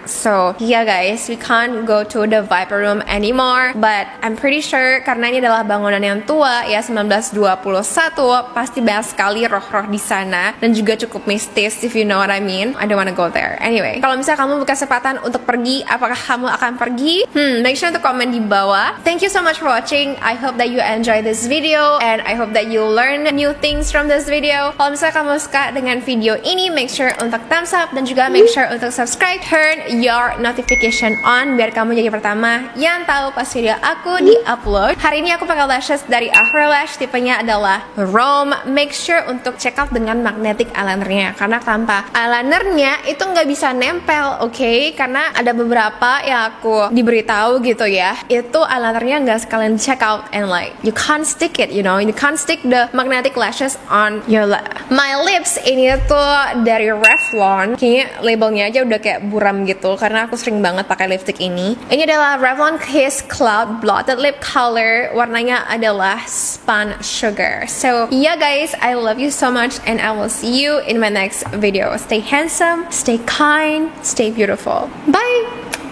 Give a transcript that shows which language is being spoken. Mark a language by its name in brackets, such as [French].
[English] So yeah guys, we can't go to the Viper Room anymore, but I'm pretty sure [Indonesian] karena ini adalah bangunan yang tua ya, 1921, pasti banyak sekali roh-roh di sana dan juga cukup mistis, [English] if you know what I mean. I don't wanna go there. [Indonesian] Anyway, kalau misalnya kamu berkesempatan untuk pergi, apakah kamu akan pergi? [English] Make sure [Indonesian] untuk komen di bawah. [English] Thank you so much for watching. I hope that you enjoy this video and I hope that you learn new things from this video. [Indonesian] Kalau misalnya kamu suka dengan video ini, [English] make sure [Indonesian] untuk thumbs up dan juga make sure untuk subscribe, [English] turn your notification on [Indonesian] biar kamu jadi pertama yang tahu pas video aku di-upload. Hari ini aku pakai lashes dari Afro Lash, tipenya adalah Rome. [English] Make sure [Indonesian] untuk [English] check out [Indonesian] dengan magnetic eyelinernya karena tanpa eyelinernya itu nggak bisa nempel, oke? Karena ada beberapa yang aku diberitahu gitu ya, itu eyelinernya nggak sekalian [English] check out and like you can't stick it, you know, you can't stick the magnetic lashes on your my lips. [Indonesian] Ini tuh dari Revlon, kayaknya labelnya aja udah kayak buram gitu karena aku sering banget pakai lipstick ini. Ini adalah Revlon Kiss Cloud Blotted Lip Color, warnanya adalah Spun Sugar. [English] So yeah guys, I love you so much and I will see you in my next video. Stay handsome, stay kind, stay beautiful. Bye!